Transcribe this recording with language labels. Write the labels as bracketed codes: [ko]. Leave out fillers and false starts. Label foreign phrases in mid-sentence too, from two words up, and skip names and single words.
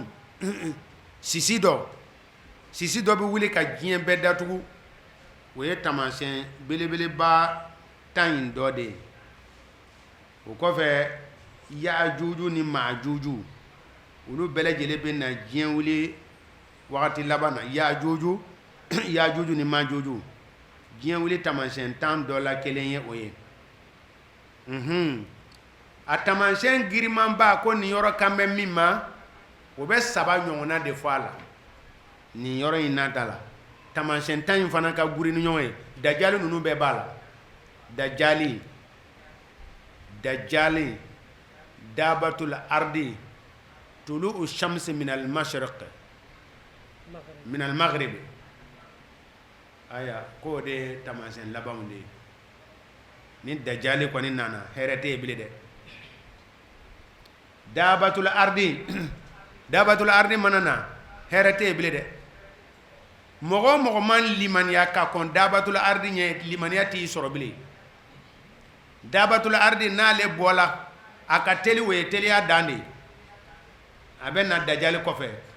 [bm] sisi dɔ bɛ wuli ka diɲɛ bɛɛ datugu o ye taamasiyɛn belebeleba 10 in dɔ de ye o kɔfɛ yaajuju ni maajuju olu bɛɛ lajɛlen bɛ na diɲɛ wuli wagati laban na yaajuju ni maajuju diɲɛ wuli taamasiyɛn 10 dɔ la kelen ye o ye a taamasiyɛn girimanba ko nin yɔrɔ kan bɛ min ma o bɛ 3 ɲɔgɔnna de fɔ a la nin yɔrɔ in nata la taamasiyɛn 10 in fana ka guri ni ɲɔgɔn ye dajali ninnu bɛɛ b'a la [ar] الدجال دابة الأرض طلوع الشمس من المشرق من المغرب [bm] aya ko de taamasiyɛn labanw de ye ni dajali kɔni nana hɛrɛ tɛ ye bilen dɛ [ar] دابة الأرض [bm] mana na hɛrɛ tɛ ye bilen dɛ mɔgɔ o mɔgɔ man limaniya ka kɔn [ar] دابة الأرض [bm] ɲɛ limaniya t'i sɔrɔ bilen [ar] دابة الأرض [bm] n'ale bɔla a ka teli o ye teliya dan de a bɛ na dajali kɔfɛ